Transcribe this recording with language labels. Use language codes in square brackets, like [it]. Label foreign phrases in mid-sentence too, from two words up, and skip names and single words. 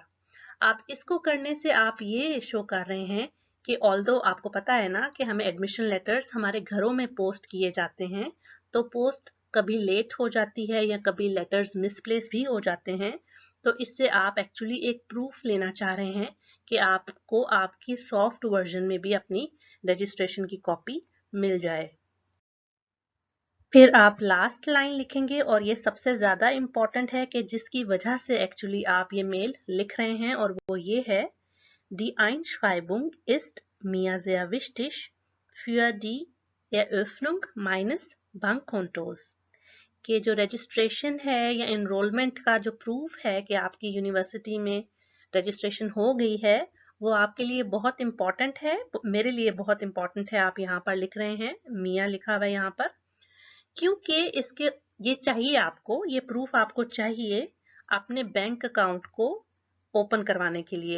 [hi] आप इसको करने से आप ये शो कर रहे हैं कि ऑल्दो आपको पता है ना कि हमें [en] admission letters [hi] हमारे घरों में पोस्ट किए जाते हैं, तो पोस्ट कभी लेट हो जाती है या कभी लेटर्स मिसप्लेस भी हो जाते हैं, तो इससे आप एक्चुअली एक प्रूफ लेना चाह रहे हैं कि आपको आपकी [en] soft version [hi] में भी अपनी रजिस्ट्रेशन की कॉपी मिल जाए। फिर आप लास्ट लाइन लिखेंगे, और ये सबसे ज़्यादा इम्पॉर्टेंट है कि जिसकी वजह से एक्चुअली आप ये मेल लिख रहे हैं, और वो ये है, [de] Die Einschreibung ist mir sehr wichtig für die Eröffnung meines Bankkontos। [hi] कि जो रजिस्ट्रेशन है या इनरोलमेंट का जो प्रूफ है कि आपकी यूनिवर्सिटी में रजिस्ट्रेशन हो गई है, वो आपके लिए बहुत इम्पॉर्टेंट है, मेरे लिए बहुत इम्पॉर्टेंट है। आप यहाँ पर लिख रहे हैं, मियाँ लिखा हुआ है यहाँ पर, क्योंकि इसके ये चाहिए आपको, ये प्रूफ आपको चाहिए अपने [en] bank account [hi] को ओपन करवाने के लिए।